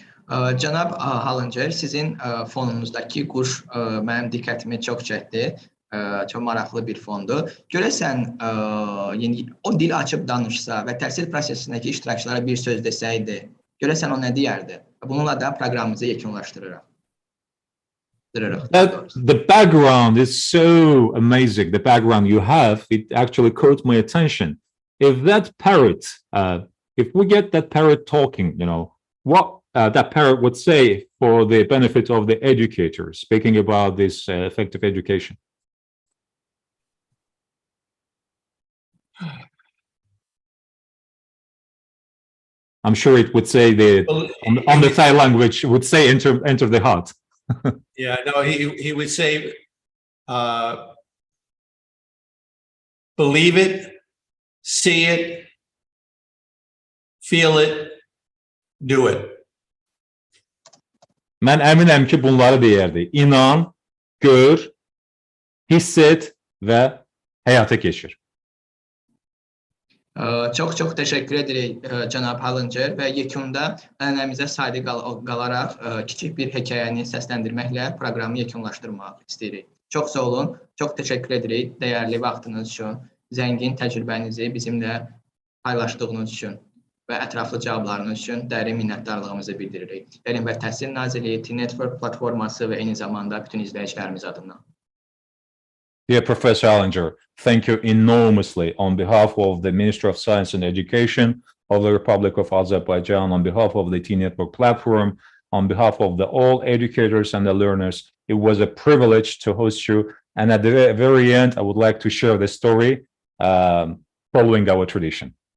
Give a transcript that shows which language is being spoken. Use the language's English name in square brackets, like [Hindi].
[Azerbaijani] Cənab Hallincer, sizin fonunuzdakı quş mənim diqqətimi çox çəkdi. Çox maraqlı bir fondur. Görəsən, o dil açıb danışsa və təhsil prosesindəki iştirakçılara bir söz desəydi, görəsən o nə deyərdi? Bununla da proqramımızı yekunlaşdırırıq. [English] The background is so amazing. The background you have, it actually caught my attention. If that parrot, if we get that parrot talking, you know, what that parrot would say for the benefit of the educators, speaking about this effective education. I'm sure it would say on the Thai language would say enter the heart. Yeah, no, he would say, believe it, see it, feel it, do it. [Azerbaijani] Mən əminəm ki, bunları deyərdi. İnan, gör, hiss et və həyata keçir. Çox təşəkkür edirik cənab Hallincer və yekunda ənənəmizə sadiq qalaraq kiçik bir hekayəni səsləndirməklə proqramı yekunlaşdırmaq istəyirik. Çox sağ olun, çox təşəkkür edirik dəyərli vaxtınız üçün, zəngin təcrübənizi bizimlə paylaşdığınız üçün və ətraflı cavablarınız üçün dərin minnətdarlığımızı bildiririk. Elm və Təhsil Nazirliyi, T-Network platforması və eyni zamanda bütün izləyicilərimiz adından. [English] Dear Professor Hallincer, thank you enormously on behalf of the Ministry of Science and Education of the Republic of Azerbaijan, on behalf of the T-Network platform, on behalf of all educators and the learners. It was a privilege to host you. And at the very end, I would like to share the story following our tradition.